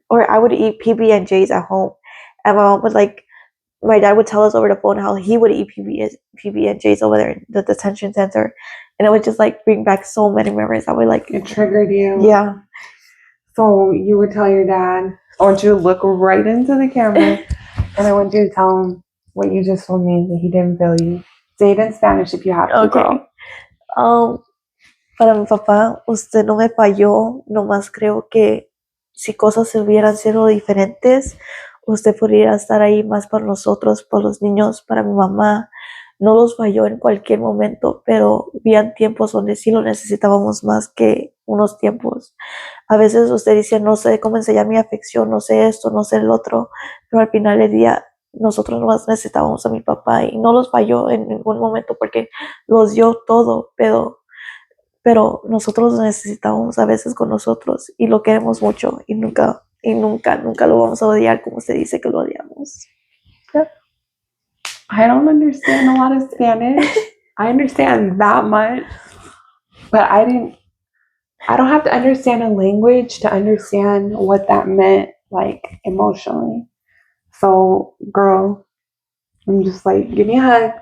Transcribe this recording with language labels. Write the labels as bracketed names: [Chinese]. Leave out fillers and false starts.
[English] Or I would eat PB&Js at home, and my mom would like, my dad would tell us over the phone how he would eat PB&Js over there in the detention center, and it would just like bring back so many memories. I would like, It triggered you. Yeah. So you would tell your dad, I want you to look right into the camera and I want you to tell him what you just told me, that he didn't fail you. Say it in Spanish if you have to, Okay. girl. [Spanish] Para mi papá, usted no me falló, nomás creo que si cosas hubieran sido diferentes, usted podría estar ahí más para nosotros, por los niños, para mi mamá. No los falló en cualquier momento, pero habían tiempos donde sí lo necesitábamos más que unos tiempos. A veces usted dice, no sé cómo enseñar mi afección, no sé esto, no sé el otro, pero al final del día nosotros nomás necesitábamos a mi papá y no los falló en ningún momento porque los dio todo, pero nosotros lo necesitamos a veces con nosotros y lo queremos mucho y nunca lo vamos a odiar como se dice que lo odiamos. [English] Yeah. I don't understand a lot of Spanish. I understand that much, but I don't have to understand a language to understand what that meant, like emotionally. So, girl, I'm just like, give me a hug.